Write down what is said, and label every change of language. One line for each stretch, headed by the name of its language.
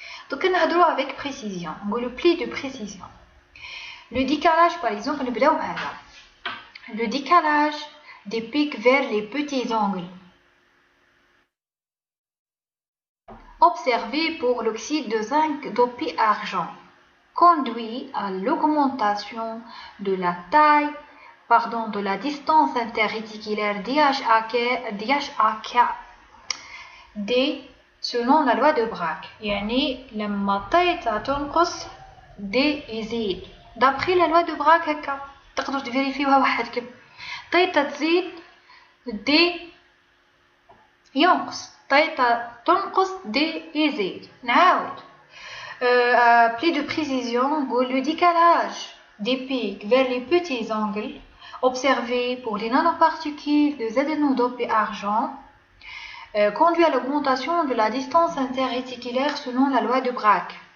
French: Donc, on a avec précision, on le pli de précision. Le décalage, par exemple, le décalage des pics vers les petits angles observé pour l'oxyde de zinc dopé argent conduit à l'augmentation de la taille, de la distance interréticulaire D selon la loi de Bragg.
Arabic: يعني لما طيطة تنقص D يزيد.
French: D'après la loi de Bragg
Arabic: هكا تقدروا تفيريفيوها وحدكم. طيطة تزيد D ينقص. طيطة تنقص D يزيد. نعاود.
French: Plus de précision, le décalage des pics vers les petits angles observé pour les nanoparticules de ZNO dopé argent conduit à l'augmentation de la distance interréticulaire selon la loi de Bragg.